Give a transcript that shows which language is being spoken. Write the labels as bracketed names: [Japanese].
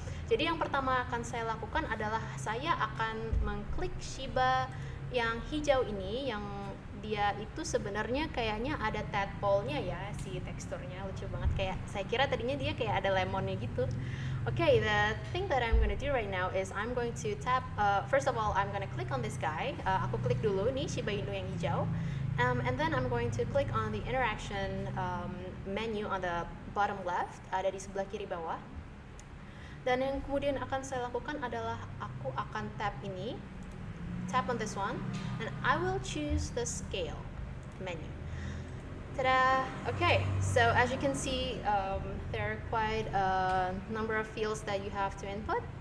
[Indonesian] Jadi yang pertama akan saya lakukan adalah saya akan mengklik Shiba yang hijau ini, yang dia itu sebenarnya kayaknya ada tadpole-nya ya, si teksturnya lucu banget, kayak saya kira tadinya dia kayak ada lemonnya gitu. [English] Okay, the thing that I'm gonna do right now is I'm going to tap, first of all I'm gonna click on this guy. [Indonesian] Aku klik dulu nih Shiba Inu yang hijau, [English] and then I'm going to click on the interaction menu on the bottom left, [Indonesian] ada di sebelah kiri bawah. Dan yang kemudian akan saya lakukan adalah aku akan tap ini, [English] tap on this one, and I will choose the scale menu. Ta-da! Okay, so as you can see, there are quite a number of fields that you have to input.